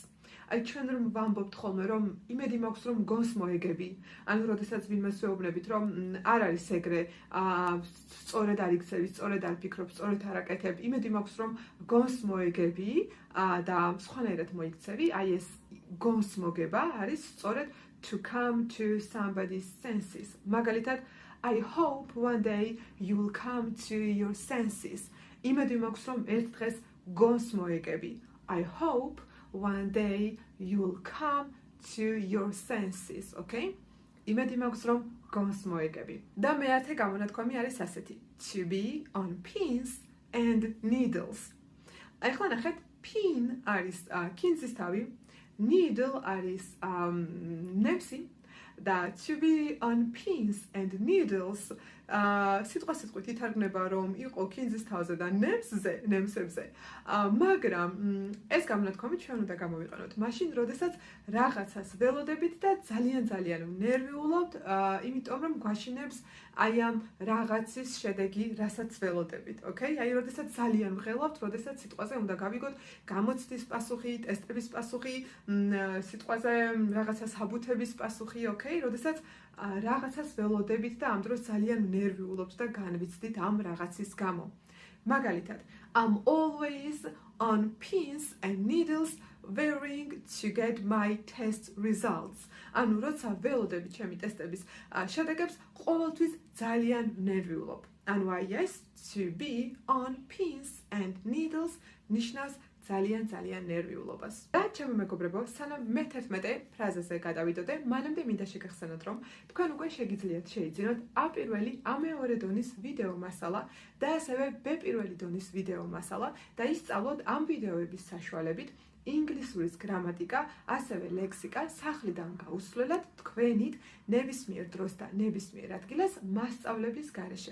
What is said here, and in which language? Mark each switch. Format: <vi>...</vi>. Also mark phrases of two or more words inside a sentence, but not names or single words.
<ka>აი ჩვენ რომ ვამბობთ ხოლმე რომ იმედი მაქვს რომ გონს მოეგები. ანუ როდესაც ვინმეს ვეუბნებით რომ არ არის ეგრე, სწორედ არ იქცევი, სწორედ არ ფიქრობ, სწორედ არ აკეთებ, იმედი მაქვს რომ გონს მოეგები და სხვანაირად მოიქცევი, აი ეს გონს მოგება არის სწორედ</ka> <en>to come to somebody's senses. მაგალითად, I hope one day you will come to your senses.</en> <ka>იმედი მაქვს რომ ერთ დღეს გონს მოეგები.</ka> <en>I hope one day you will come to your senses, okay?</en> <ka>იმედი მაქვს რომ გონს მოეგები. და მეათე გამონათქვამი არის ასეთი.</ka> <en>To be on pins and needles.</en> <ka>აი ახლა ნახეთ, pin არის კინძის თავი, needle არის ნემსი და</ka> <en>to be on pins and needles</en> <ka>სიტყვასიტყვით ითარგმნება რომ იყო კინძის თავზე და ნემსებზე. მაგრამ ეს გამონათქვამი ჩვენ უნდა გამოვიყენოთ მაშინ, როდესაც რაღაცას ველოდებით და ძალიან ნერვიულობთ, იმიტომ რომ გვაშინებს აი ამ რაღაცის შედეგი, რასაც ველოდებით, okay? აი როდესაც ძალიან ვღელავთ, როდესაც სიტყვაზე უნდა გავიგოთ გამოცდის პასუხი, ტესტების პასუხი, სიტყვაზე რაღაცას აბუთების პასუხი, okay? როდესაც რაღაცას ველოდებით და ამ დროს ძალიან ნერვიულობთ და განვიცდით ამ რაღაცის გამო. მაგალითად,</ka> <en>I'm always on pins and needles waiting to get my test results.</en> <ka>ანუ როცა ველოდებით ჩემი ტესტების შედეგებს, ყოველთვის ძალიან ნერვიულობ. ანუ აი ეს</ka> <en>to be on pins and needles</en> <ka>ნიშნავს ძალიან ნერვიულობას. და ჩემო მეგობრებო, სანამ მე-11 ფრაზაზე გადავიდოდე, მანამდე მინდა შეგახსენოთ, რომ თქვენ უკვე შეგიძლიათ შეიძინოთ A1 A2 დონის ვიდეო მასალა და ასევე B1 დონის ვიდეო მასალა და ისწავლოთ ამ ვიდეოების საშუალებით ინგლისურის გრამატიკა, ასევე ლექსიკა სახლიდან გაუსვლელად თქვენით ნებისმიერ დროს და ნებისმიერ ადგილას მასწავლების გარეშე.</ka>